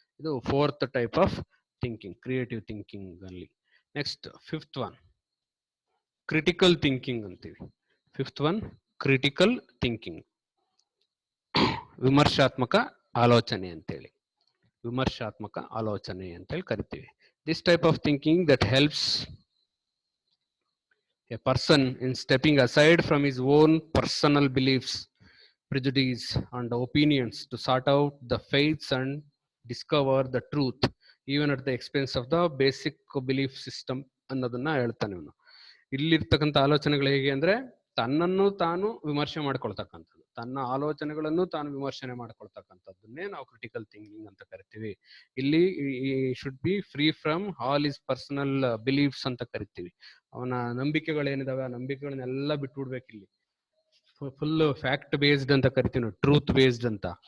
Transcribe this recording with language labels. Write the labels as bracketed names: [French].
[English] ಇದು 4th type of thinking, creative thinking ಅಲ್ಲಿ. Next 5th one critical thinking ಅಂತೀವಿ. 5th one critical thinking, [Kannada] ವಿಮರ್ಶಾತ್ಮಕ ಆಲೋಚನೆ ಅಂತೇಳಿ, ವಿಮರ್ಶಾತ್ಮಕ ಆಲೋಚನೆ ಅಂತೇಳಿ ಕರಿತೀವಿ. [English] This type of thinking that helps a person in stepping aside from his own personal beliefs, prejudice and opinions to sort out the faiths and discover the truth even at the expense of the basic belief system [Kannada] ಅನ್ನೋದನ್ನ ಹೇಳ್ತಾನೆ ಇವನು. ಇಲ್ಲಿರ್ತಕ್ಕಂಥ ಆಲೋಚನೆಗಳು ಹೇಗೆ ಅಂದ್ರೆ ತನ್ನನ್ನು ತಾನು ವಿಮರ್ಶೆ ಮಾಡ್ಕೊಳ್ತಕ್ಕಂಥದ್ದು, ತನ್ನ ಆಲೋಚನೆಗಳನ್ನು ತಾನು ವಿಮರ್ಶನೆ ಮಾಡ್ಕೊಳ್ತಕ್ಕಂಥದ್ದನ್ನೇ ನಾವು ಕ್ರಿಟಿಕಲ್ ಥಿಂಕಿಂಗ್ ಅಂತ ಕರಿತೀವಿ. [English] ಇಲ್ಲಿ should be free from all is personal beliefs [Kannada] ಅಂತ ಕರಿತೀವಿ. ಅವನ ನಂಬಿಕೆಗಳೇನಿದಾವೆ ಆ ನಂಬಿಕೆಗಳನ್ನೆಲ್ಲ ಬಿಟ್ಬಿಡ್ಬೇಕು. ಇಲ್ಲಿ [English] full fact based [Kannada] ಅಂತ ಕರಿತೀವಿ ನಾವು, [English] truth based [Kannada] ಅಂತ.